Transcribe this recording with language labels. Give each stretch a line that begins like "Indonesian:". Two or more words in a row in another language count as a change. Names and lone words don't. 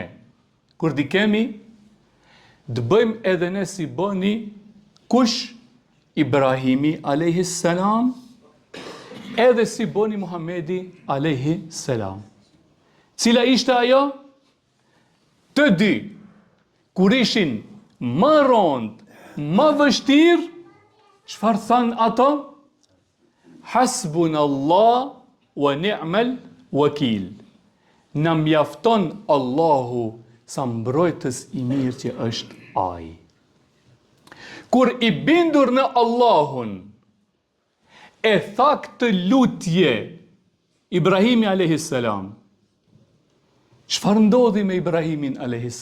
Albanian: Kur di kemi, dë bëjmë edhe ne si bëni kush Ibrahimi a.s. edhe si bëni Muhamedi a.s. Cila ishte ajo? Të dy, kur ishin më rond, më vështirë, çfarë thanë ato?
Arabic: حسبنا الله ونعم الوكيل.
Albanian: Na mjafton Allahu sa mbrojtës i mirë që është ai. Kur i bindur në Allahun, e tha këtë lutje Ibrahimi a.s. Çfarë ndodhi me Ibrahimin a.s.?